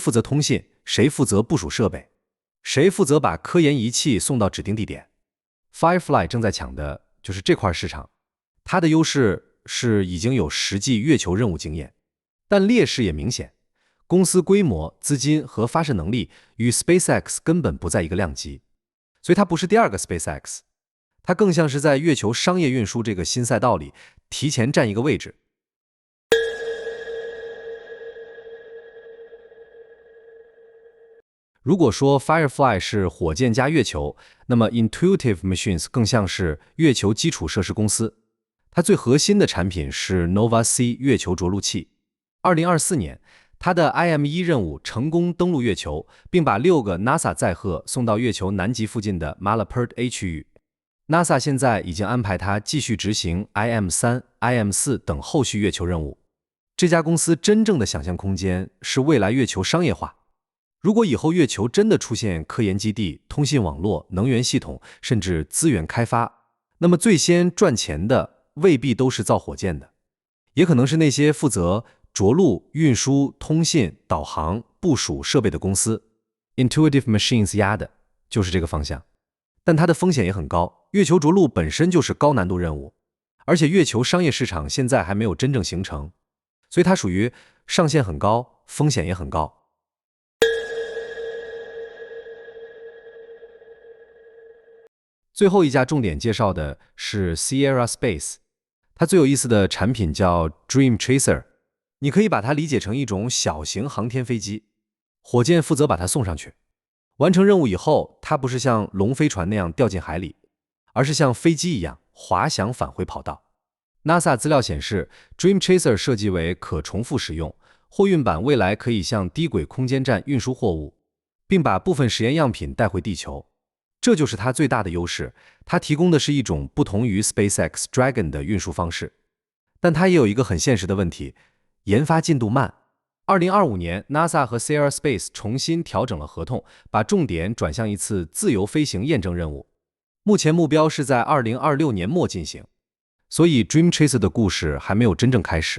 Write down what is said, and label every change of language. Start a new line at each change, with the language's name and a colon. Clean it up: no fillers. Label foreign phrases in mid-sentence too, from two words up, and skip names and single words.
Chinese: 負責通信，誰負責部署設備，誰負責把科研儀器送到指定地點。Firefly 正在搶的就是這塊市場，它的優勢是已經有實際月球任務經驗，但劣勢也明顯，公司規模、資金和發射能力與 SpaceX 根本不在一個量級，所以它不是第二個 SpaceX， 它更像是在月球商業運輸這個新賽道裡提前佔一個位置。如果說 Firefly 是火箭加月球，那麼 Intuitive Machines 更像是月球基礎設施公司。它最核心的產品是 Nova-C 月球着陸器。2024年，它的 IM-1 任務成功登陸月球，並把6個 NASA 載荷送到月球南極附近的 Malapert-A 區域。NASA 現在已經安排它繼續執行 IM-3、IM-4 等後續月球任務。這家公司真正的想象空間是未來月球商業化。如果以後月球真的出現科研基地、通信網絡、能源系統，甚至資源開發，那麼最先賺錢的未必都是造火箭的，也可能是那些負責着陸、運輸、通信、導航、部署設備的公司。Intuitive Machines 壓的就是這個方向，但它的風險也很高。月球着陸本身就是高難度任務，而且月球商業市場現在還沒有真正形成，所以它屬於上限很高，風險也很高。最後一家重點介紹的是 Sierra Space， 它最有意思的產品叫 Dream Chaser， 你可以把它理解成一種小型航天飛機，火箭負責把它送上去。完成任務以後，它不是像龍飛船那樣掉進海裡，而是像飛機一樣滑翔返回跑道。NASA 資料顯示 ，Dream Chaser 設計為可重複使用，貨運版未來可以向低軌空間站運輸貨物，並把部分實驗樣品帶回地球。這就是它最大的優勢，它提供的是一種不同於 SpaceX Dragon 的運輸方式，但它也有一個很現實的問題，研發進度慢。2025年 ，NASA 和 Sierra Space 重新調整了合同，把重點轉向一次自由飛行驗證任務，目前目標是在2026年末進行，所以 Dream Chaser 的故事還沒有真正開始。